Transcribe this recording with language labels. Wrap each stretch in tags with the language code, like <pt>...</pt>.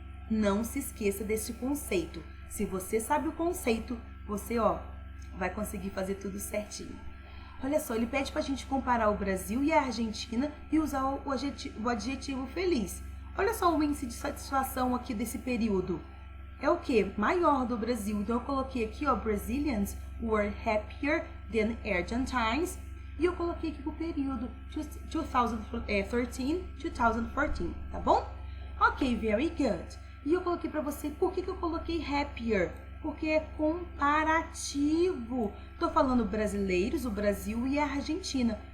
<pt>Não se esqueça desse conceito. Se você sabe o conceito, você, vai conseguir fazer tudo certinho. Olha só, ele pede pra gente comparar o Brasil e a Argentina e usar o adjetivo feliz. Olha só o índice de satisfação aqui desse período. É o que? Maior do Brasil. Então eu coloquei aqui,</pt> <en>Brazilians were happier than Argentines.</en> <pt>E eu coloquei aqui o período 2013-2014, tá bom?</pt> <en>Ok, very good.</en> <pt>E eu coloquei pra você, por que eu coloquei happier? Porque é comparativo. Tô falando brasileiros, o Brasil e a Argentina.</pt>